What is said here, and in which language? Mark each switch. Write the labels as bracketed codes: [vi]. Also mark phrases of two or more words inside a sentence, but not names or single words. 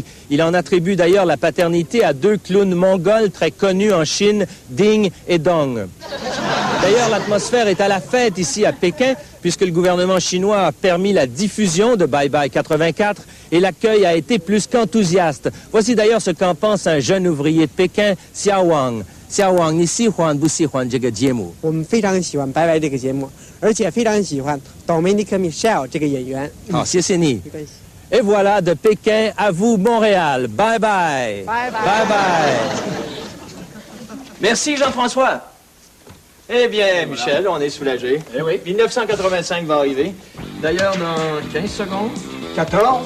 [fr] Il en attribue d'ailleurs la paternité à deux clowns mongols très connus en Chine, Ding et Dong. D'ailleurs, l'atmosphère est à la fête ici à Pékin, puisque le gouvernement chinois a permis la diffusion de Bye Bye 84 et l'accueil a été plus qu'enthousiaste. Voici d'ailleurs ce qu'en pense un jeune ouvrier de Pékin, Xiao Wang. [zh] 小王，你喜欢不喜欢这个节目？我们非常喜欢《拜拜》这个节目，而且非常喜欢 Dominique Michel 这个演员。好，谢谢你。没关系。 [fr] Et voilà, de Pékin à vous, Montréal. [en] Bye bye. Bye bye. Bye bye. [fr] Merci, Jean-François. Eh bien, Michel, on est soulagés. Eh oui, 1985 va arriver. D'ailleurs, dans 15 secondes. 14,